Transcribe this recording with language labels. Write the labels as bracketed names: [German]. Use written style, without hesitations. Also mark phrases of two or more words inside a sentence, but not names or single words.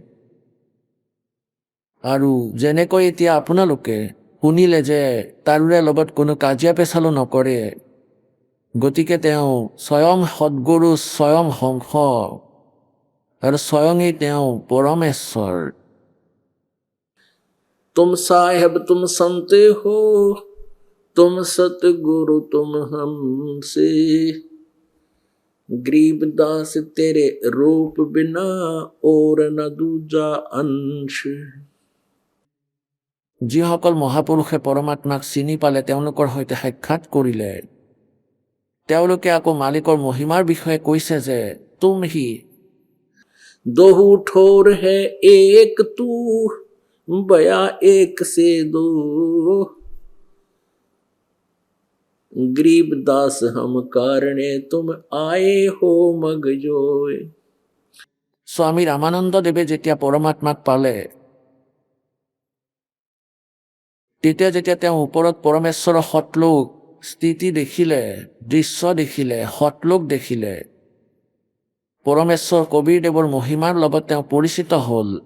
[Assamese] আৰু যেনেকৈ এতিয়া আপোনালোকে শুনিলে যে তাৰোৰে লগত কোনো কাজিয়া পেচালো নকৰে, গতিকে তেওঁ স্বয়ং সদগুৰু, স্বয়ং হংস আৰু স্বয়ঙেই তেওঁ পৰমেশ্বৰ। [Hindi] तुम साहेब तुम संत हो, तुम सतगुरु तुम हमसे, गरीबदास तेरे रूप बिना और न दूजा अंश। [Assamese] যিসকল মহাপুৰুষে পৰমাত্মাক চিনি পালে, তেওঁলোকৰ সৈতে সাক্ষাৎ কৰিলে, তেওঁলোকে আকৌ মালিকৰ মহিমাৰ বিষয়ে কৈছে যে [Hindi] तुम ही दोहू ठोर है एक तू, बया एक से दो, गरीबदास हम कारणे तुम आए हो मगजोय। [Assamese] স্বামী ৰামানন্দ দেৱে যেতিয়া পৰমাত্মাক পালে, তেতিয়া যেতিয়া তেওঁ ওপৰত পৰমেশ্বৰৰ সতলোক স্থিতি দেখিলে, দৃশ্য দেখিলে, সতলোক দেখিলে, পৰমেশ্বৰ কবীৰদেৱৰ মহিমাৰ লগত তেওঁ পৰিচিত হ'ল।